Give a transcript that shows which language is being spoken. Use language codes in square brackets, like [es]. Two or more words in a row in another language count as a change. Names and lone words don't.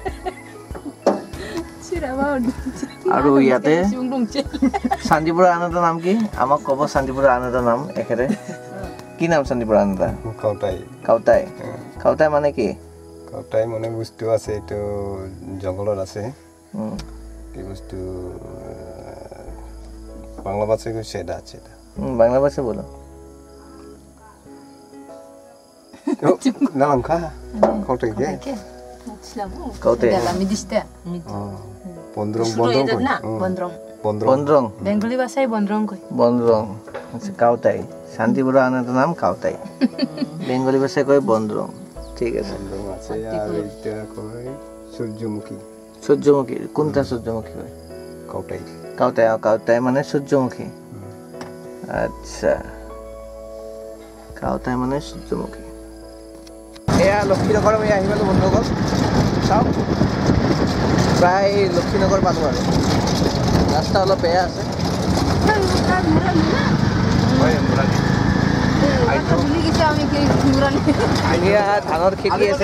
[as] আৰু ইয়াতে শান্তিপুৰৰ আন এটা নাম কি? আমাক ক'ব শান্তিপুৰৰ আন এটা নাম এখেতে। কি নাম শান্তিপুৰৰ আন এটা? কাউটাই। কাউটাই। কাউটাই মানে কি? কাউটাই মানে বস্তু আছে, এইটো জংঘলত আছে। [bn] কি বস্তু বাংলা ভাষায় কইছে এটা আছে এটা। বাংলা ভাষা বলো। [hi] नाम का काउटाई के? [bn] কাউটাই। বন্দ্রং বন্দ্রং কই না বন্দ্রং বন্দ্রং বেঙ্গলি ভাষায় বন্দ্রং কই। বন্দ্রং আচ্ছা, কাউটাই। [as] শান্তিপুৰৰ আন এটা নাম কাউটাই, বেঙ্গলি ভাষায় কয় বন্দ্রং। ঠিক আছে। [bn] বন্দ্রং আছে আর এটা কই সূর্যমুখী। সূর্যমুখী কোনটা সূর্যমুখী কয়? কাউটাই। কাউটাই। কাউটাই মানে সূর্যমুখী। আচ্ছা, কাউটাই মানে সূর্যমুখী। [as] এয়া লক্ষীনগৰ আমি আহি পালোঁ বন্ধুসকল। চাওক প্ৰায় লক্ষীনগৰ পালোঁ আৰু ৰাস্তা অলপ বেয়া আছে। ধুনীয়া ধানৰ খেতি আছে।